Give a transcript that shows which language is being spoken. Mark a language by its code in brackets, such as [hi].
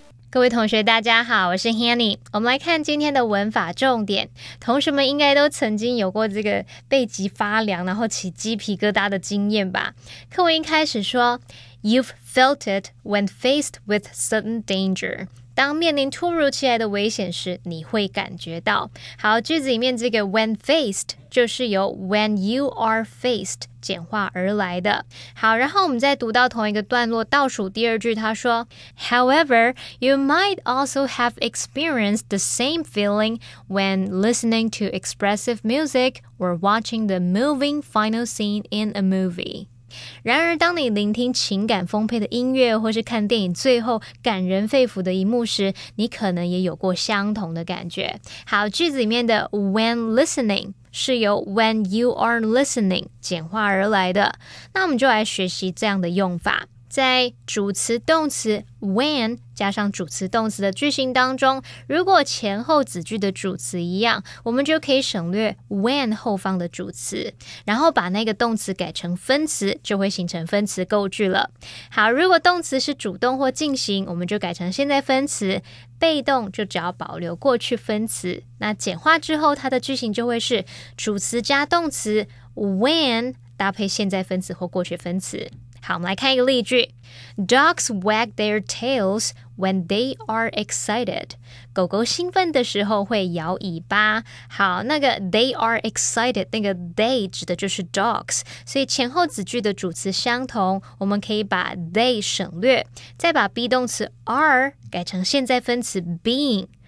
[zh] 各位同学大家好，我是 Hanny。我们来看今天的文法重点。同学们应该都曾经有过这个背脊发凉然后起鸡皮疙瘩的经验吧。课文一开始说 [en] You've felt it when faced with sudden danger. [zh] 当面临突如其来的危险时，你会感觉到。好，句子里面这个 [en] when faced [zh] 就是由 [en] when you are faced [zh] 简化而来的。好，然后我们再读到同一个段落倒数第二句，他说 [en] However, you might also have experienced the same feeling when listening to expressive music or watching the moving final scene in a movie. [zh] 然而当你聆听情感丰沛的音乐或是看电影最后感人肺腑的一幕时，你可能也有过相同的感觉。好，句子里面的 [en] when listening [zh] 是由 [en] when you are listening [zh] 简化而来的。那我们就来学习这样的用法。在主词动词 when 加上主词动词的句型当中，如果前后子句的主词一样，我们就可以省略 when 后方的主词，然后把那个动词改成分词，就会形成分词构句了。好，如果动词是主动或进行，我们就改成现在分词，被动就只要保留过去分词。那简化之后，它的句型就会是主词加动词 when 搭配现在分词或过去分词。好，我们来看一个例句 [en] Dogs wag their tails when they are excited. [zh] 狗狗兴奋的时候会摇尾巴。好，那个 [en] they are excited [zh] 那个 they 指的就是 dogs， 所以前后子句的主词相同，我们可以把 they 省略，再把 be 动词 are 改成现在分词 being。